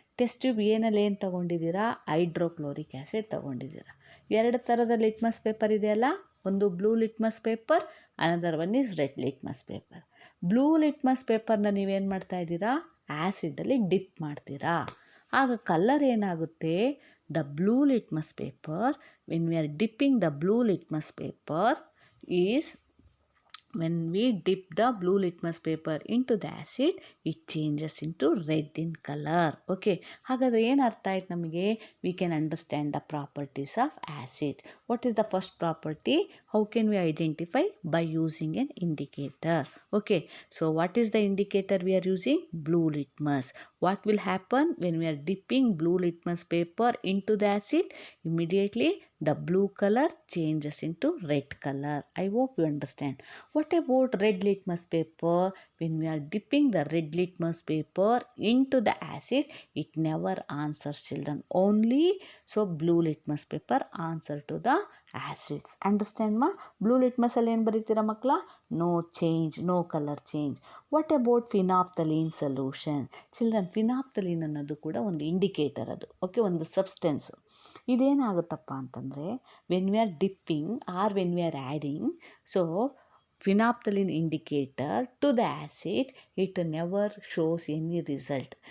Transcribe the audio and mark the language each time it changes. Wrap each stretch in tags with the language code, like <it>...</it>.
<kn>Test tube ಏನಲ್ಲಿ ಏನು ತೊಗೊಂಡಿದ್ದೀರಾ? Hydrochloric acid ತೊಗೊಂಡಿದ್ದೀರಾ. 2 ಥರದ ಲಿಟ್ಮಸ್ ಪೇಪರ್ ಇದೆಯಲ್ಲ, ಒಂದು blue litmus paper,</kn> <en>Another one is red litmus paper.</en> <kn>Blue litmus ಪೇಪರ್ನ ನೀವೇನು ಮಾಡ್ತಾ ಇದ್ದೀರಾ? ಆ್ಯಸಿಡಲ್ಲಿ ಡಿಪ್ ಮಾಡ್ತೀರಾ. ಆಗ ಕಲರ್ ಏನಾಗುತ್ತೆ?</kn> <en>The blue litmus paper, when we are dipping the blue litmus paper is, when we dip the blue litmus paper into the acid, it changes into red in color.</en> <kn>Okay, ಹಾಗಾದರೆ ಏನು ಅರ್ಥ ಆಯ್ತು ನಮಗೆ?</kn> <en>we can understand the properties of acid. What is the first property? How can we identify? By using an indicator. Okay, so what is the indicator we are using? Blue litmus. What will happen when we are dipping blue litmus paper into the acid? Immediately the blue color changes into red color. I hope you understand. What about red litmus paper? When we are dipping the red litmus paper into the acid, it never answers, children. Only so blue litmus paper answer to the acids. Understand ma?</en> <kn>Blue litmus ಅಲ್ಲಿ ಏನು ಬರೀತೀರಾ ಮಕ್ಕಳ?</kn> <en>No change, no color change. What about phenolphthalein solution?</en> <kn>Children, phenolphthalein ಅನ್ನೋದು ಕೂಡ ಒಂದು indicator ಅದು. Okay, ಒಂದು substance. ಇದೇನಾಗುತ್ತಪ್ಪ ಅಂತಂದರೆ,</kn> <en>When we are dipping or when we are adding, so phenolphthalein indicator to the acid, it never shows any result.</en>